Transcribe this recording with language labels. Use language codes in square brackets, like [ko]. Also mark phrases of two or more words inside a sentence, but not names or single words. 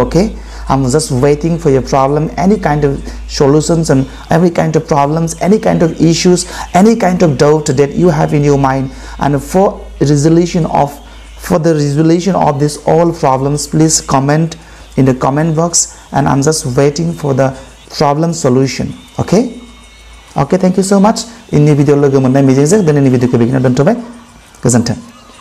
[en] Okay, I'm just waiting for your problem, any kind of solutions and every kind of problems, any kind of issues, any kind of doubt that you have in your mind, and for resolution of for the resolution of these all problems, please comment in the comment box, and I'm just waiting for the problem solution. Okay, thank you so much. In the video logo [brx] मोननाय मिजिंजों दिनैनि भिडिअखौ बेखिनियाव दोनथ'बाय। गोजोन्थों।